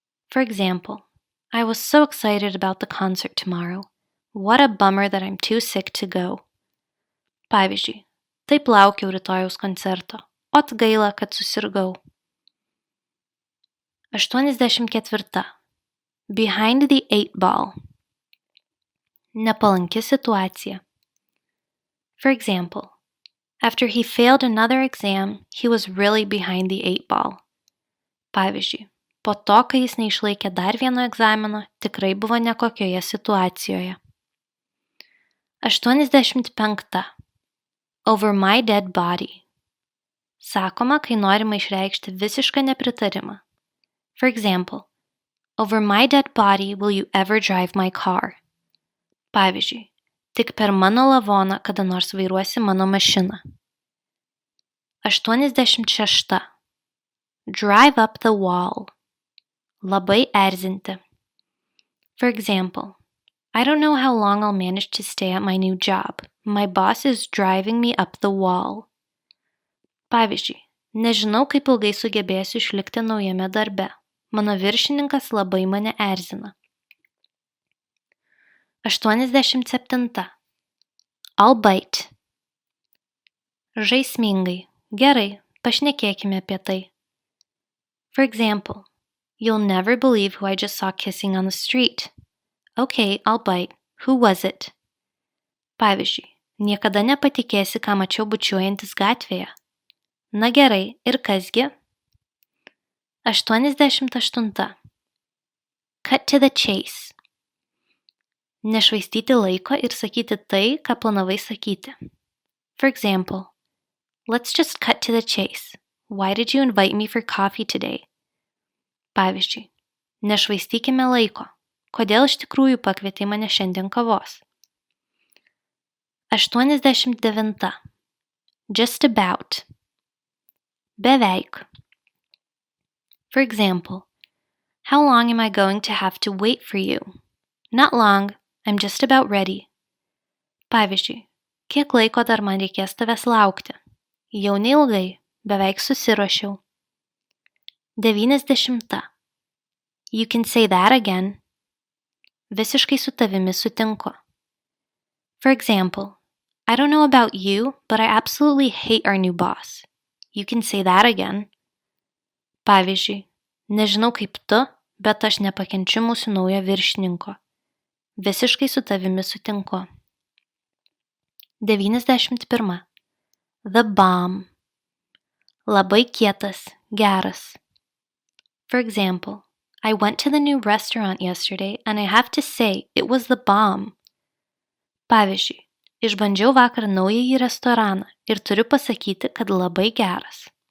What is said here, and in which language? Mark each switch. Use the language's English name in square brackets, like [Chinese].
[English] For example, I was so excited about the concert tomorrow. What a bummer that I'm too sick to go. [Lithuanian] Pavyzdžiui, taip laukiau rytojaus koncerto. Ot gaila, kad susirgau. [English] 84. Behind the eight ball. [Lithuanian] Nepalanki situacija. [English] For example, after he failed another exam, he was really behind the eight ball. [Lithuanian] Pavyzdžiui, po to, kai jis neišlaikė dar vieno egzamino, tikrai buvo nekokioje situacijoje. [English] 85. Over my dead body. [Lithuanian] Sakoma, kai norima išreikšti visišką nepritarimą. [English] For example, over my dead body will you ever drive my car? [Lithuanian] Pavyzdžiui, tik per mano lavoną kada nors vairuosi mano mašiną. [English] 86. Drive up the wall. [Lithuanian] Labai erzinti. [English] For example, I don't know how long I'll manage to stay at my new job. My boss is driving me up the wall. [Lithuanian] Pavyzdžiui, nežinau, kaip ilgai sugebėsiu išlikti naujame darbe. Mano viršininkas labai mane erzina. [English] 87. I'll bite. [Lithuanian] Žaismingai. Gerai, pašnekėkime apie tai. [English] For example, you'll never believe who I just saw kissing on the street. Okay, I'll bite. Who was it? [Lithuanian] Pavyzdžiui, niekada nepatikėsi, ką mačiau bučiuojantis gatvėje. Na gerai, ir kasgi? 88. [English] Cut to the chase. [Lithuanian] Nešvaistyti laiko ir sakyti tai, ką planavai sakyti. [English] For example, let's just cut to the chase. Why did you invite me for coffee today? [Lithuanian] Pavyzdžiui, nešvaistykime laiko. Kodėl iš tikrųjų pakvietei mane šiandien kavos? [English] 89. Just about. [Lithuanian] Beveik. [English] For example, how long am I going to have to wait for you? Not long, I'm just about ready. [Lithuanian] Pavyzdžiui, kiek laiko dar man reikės tavęs laukti? Jau neilgai, beveik susiruošiau. 90. [English] You can say that again. [Lithuanian] Visiškai su tavimi sutinku. [English] For example, I don't know about you, but I absolutely hate our new boss. You can say that again. [Lithuanian] Pavyzdžiui, nežinau kaip tu, bet aš nepakenčiu mūsų naujo viršininko. Visiškai su tavimi sutinku. 91. [English] The bomb. [Lithuanian] Labai kietas, geras. [English] For example, I went to the new restaurant yesterday and I have to say it was the bomb. [Lithuanian] Pavyzdžiui, išbandžiau vakar naująjį restoraną ir turiu pasakyti, kad labai geras.